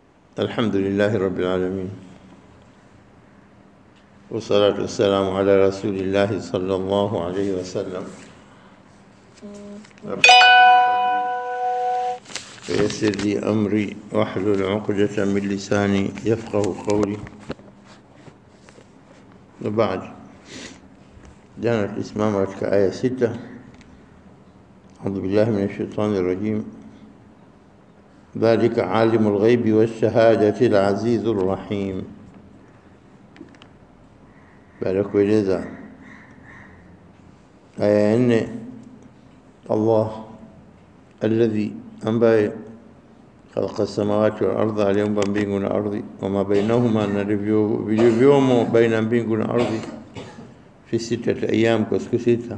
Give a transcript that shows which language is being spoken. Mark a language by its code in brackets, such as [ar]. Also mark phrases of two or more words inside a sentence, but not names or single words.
[ar] الحمد لله رب العالمين والصلاة والسلام على رسول الله صلى الله عليه وسلم فيسر لي أمري واحلل عقدة من لساني يفقه قولي. وبعد، جاءت الإسلام كآية 6. أعوذ بالله من الشيطان الرجيم. ذلك عالم الغيب والشهادة العزيز الرحيم. [sw] baada kueleza aya 4, [ar] الله الذي [sw] ambaye [ar] خلق السماوات والأرض, [sw] aliumba mbingu na ardhi, [ar] وما بينهما, [sw] na vilivyomo baina mbingu na ardhi, [ar] في 6 أيام, [sw] kwa siku 6.